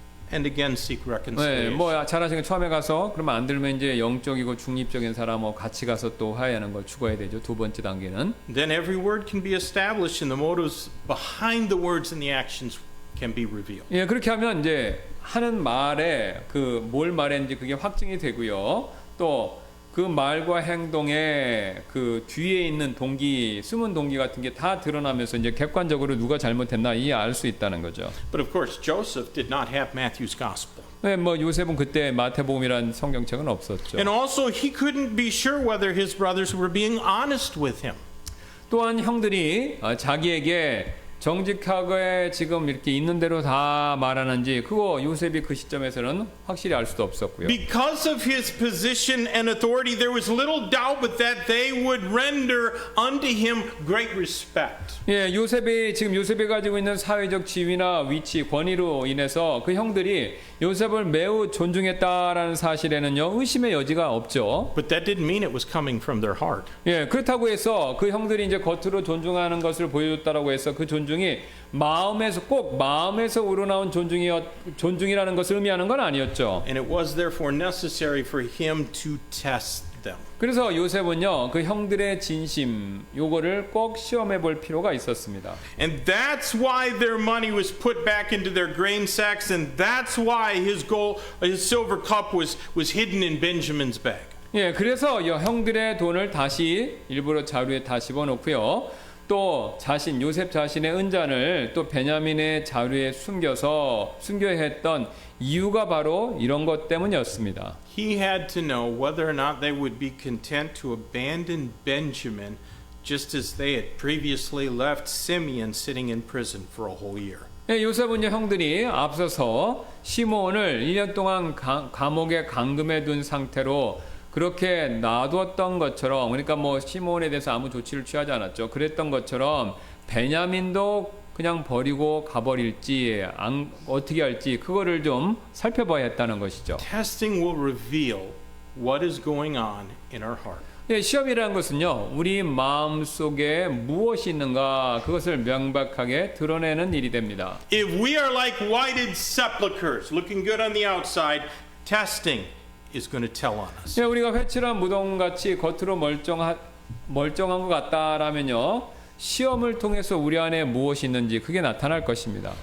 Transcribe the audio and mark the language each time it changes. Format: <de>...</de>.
<en>And again seek reconciliation.</en> <ko>네, 잘하시는 처음에 가서 그러면 안 들면 이제 영적이고 중립적인 사람하고 같이 가서 또 화해하는 걸 추구해야 되죠. 두 번째 단계는.</ko> <en>Then every word can be established and the motives behind the words and the actions can be revealed.</en> <ko>예, 그렇게 하면 이제 하는 말에 뭘 말했는지 그게 확증이 되고요. 또 그 말과 행동에 그 뒤에 있는 동기, 숨은 동기 같은 게 다 드러나면서 이제 객관적으로 누가 잘못했나 알 수 있다는 거죠.</ko> <en>But of course, Joseph did not have Matthew's gospel.</en> <ko>네, 요셉은 그때 마태복음이란 성경책은 없었죠.</ko> <en>And also, he couldn't be sure whether his brothers were being honest with him.</en> <ko>또한 형들이 자기에게 정직하게 지금 이렇게 있는 대로 다 말하는지 그거 요셉이 그 시점에서는 확실히 알 수도 없었고요.</ko> <en>Because of his position and authority, there was little doubt but that they would render unto him great respect.</en> <ko>예, 요셉이 가지고 있는 사회적 지위나 위치, 권위로 인해서 그 형들이 요셉을 매우 존중했다라는 사실에는요, 의심의 여지가 없죠.</ko> <en>But that didn't mean it was coming from their heart.</en> <ko>예, 그렇다고 해서 그 형들이 이제 겉으로 존중하는 것을 보여줬다라고 해서 그 존중이 마음에서 우러나온 존중이라는 것을 의미하는 건 아니었죠.</ko> <en>And it was therefore necessary for him to test them.</en> <ko>그래서 요셉은요, 그 형들의 진심 요거를 꼭 시험해 볼 필요가 있었습니다.</ko> <en>And that's why their money was put back into their grain sacks, and that's why his silver cup was hidden in Benjamin's bag.</en> <ko>예, 그래서 형들의 돈을 다시 일부러 자루에 다 집어넣고요. 또 요셉 자신의 은잔을 또 베냐민의 자루에 숨겨야 했던 이유가 바로 이런 것 때문이었습니다.</ko> <en>He had to know whether or not they would be content to abandon Benjamin just as they had previously left Simeon sitting in prison for a whole year.</en> <ko>예, 요셉은 형들이 앞서서 시므온을 1년 동안 감옥에 감금해 둔 상태로 그렇게 놔두었던 것처럼, 그러니까 뭐 시므온에 대해서 아무 조치를 취하지 않았죠. 그랬던 것처럼 베냐민도 그냥 버리고 가버릴지 어떻게 할지 그거를 좀 살펴봐야 했다는 것이죠.</ko> <en>Testing will reveal what is going on in our heart.</en> <ko>예, 시험이라는 것은요, 우리 마음 속에 무엇이 있는가 그것을 명백하게 드러내는 일이 됩니다.</ko> <en>If we are like whited sepulchres, looking good on the outside, testing is going to tell on us.</en> <ko>예, 우리가 회칠한 무덤같이 겉으로 멀쩡한 것 같다라면요, 시험을 통해서 우리 안에 무엇이 있는지 그게 나타날 것입니다.</ko>